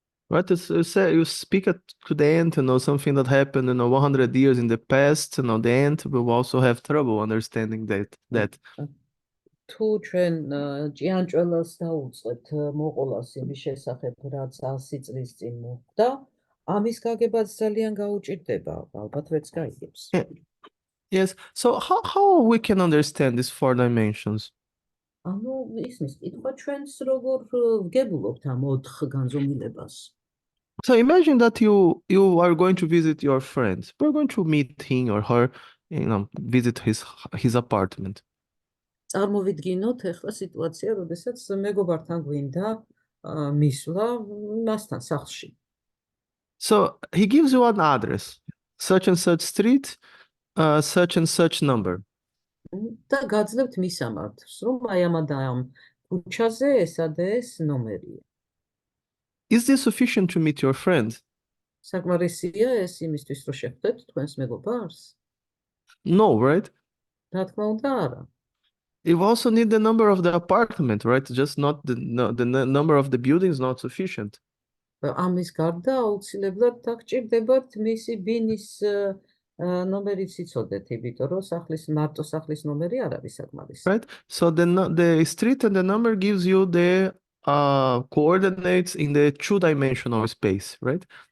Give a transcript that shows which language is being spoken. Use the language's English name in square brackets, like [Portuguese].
[English] Right, you speak to the ant, something that happened, 100 years in the past, the ant will also have trouble understanding that. [Georgian] თუ ჩვენ ჭიანჭველას დაუწყებთ მოყოლას იმის შესახებ, რაც 100 წლის წინ მოხდა, ამის გაგებაც ძალიან გაუჭირდება, ალბათ ვერც გაიგებს. [English] Yes, so how we can understand these 4 dimensions? [Georgian] ანუ ისმის კითხვა ჩვენს როგორ ვგებულობთ ამ 4 განზომილებას. [English] So imagine that you are going to visit your friend. We're going to meet him or her, visit his apartment. [Georgian] წარმოვიდგინოთ ახლა სიტუაცია, როდესაც მეგობართან გვინდა მისვლა მასთან სახლში. [English] So he gives you an address, such and such street, such and such number. [Georgian] და გაძლევთ მისამართს, რომ აი ამ და ამ ქუჩაზე ესა და ეს ნომერია. [English] Is this sufficient to meet your friend? [Georgian] საკმარისია ეს იმისთვის, რომ შეხვდეთ თქვენს მეგობარს? [English] No, right? [Georgian] რა თქმა უნდა, არა. [English] You also need the number of the apartment, right? Just not the number of the building is not sufficient. [Georgian] ამის გარდა აუცილებლად დაგჭირდებათ მისი ბინის ნომერიც იცოდეთ, იმიტომ რომ მარტო სახლის ნომერი არ არის საკმარისი. [English] Right? So the street and the number gives you the coordinates in the 2-dimensional space, right?